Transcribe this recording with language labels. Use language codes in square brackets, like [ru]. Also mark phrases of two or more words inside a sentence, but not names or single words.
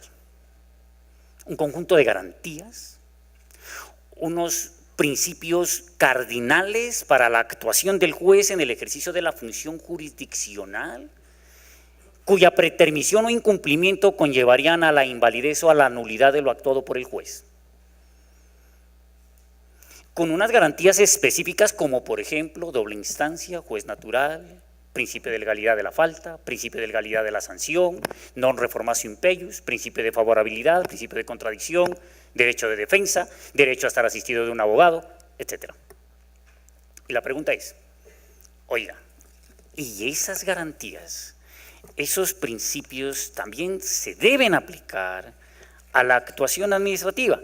[es] Un conjunto de garantías, unos principios cardinales para la actuación del juez en el ejercicio de la función jurisdiccional, cuya pretermisión o incumplimiento conllevarían a la invalidez o a la nulidad de lo actuado por el juez. Con unas garantías específicas como, por ejemplo, doble instancia, juez natural, principio de legalidad de la falta, principio de legalidad de la sanción, [la] non reformatio impeius, [es] principio de favorabilidad, principio de contradicción, derecho de defensa, derecho a estar asistido de un abogado, etc. Y la pregunta es, oiga, ¿y esas garantías, esos principios también se deben aplicar a la actuación administrativa?